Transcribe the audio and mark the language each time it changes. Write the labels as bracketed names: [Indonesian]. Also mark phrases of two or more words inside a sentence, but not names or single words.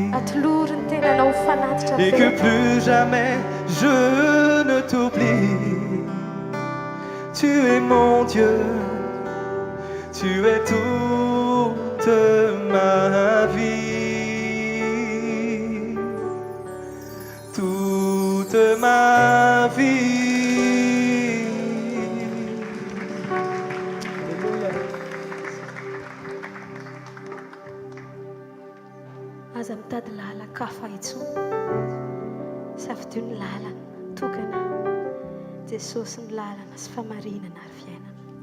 [French] Et que plus jamais je ne t'oublie. Tu es mon Dieu, tu es toute ma vie, toute ma vie. [Malagasy] Aza mitady lala kafa intsony safidio ny lalana tokana Jesosy ny lalana sy famarinana ary fiainana.